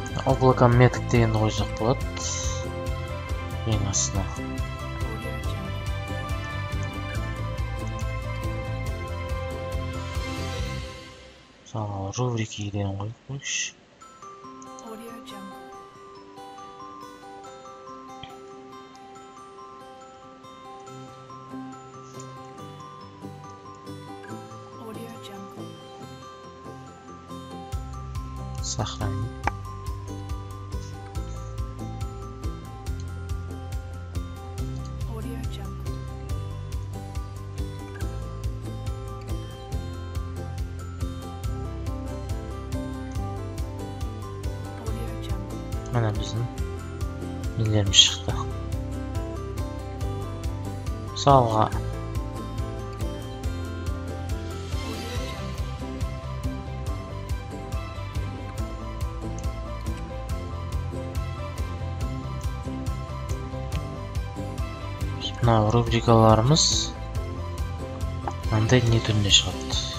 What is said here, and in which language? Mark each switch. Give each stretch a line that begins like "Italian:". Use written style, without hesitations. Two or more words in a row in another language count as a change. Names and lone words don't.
Kazakh: облако метод дегенді қойсақ болады. Ең астына. Мысалы, рубрики деген қойшы. Audio Jungle. Audio Jungle. Сохранить. Audio Jungle. Audio Jungle. Mana біздің нелеріміз шықты. Мысалға, Audio Jungle. мына рубрикаларымыз мынандай не түрінде шығады.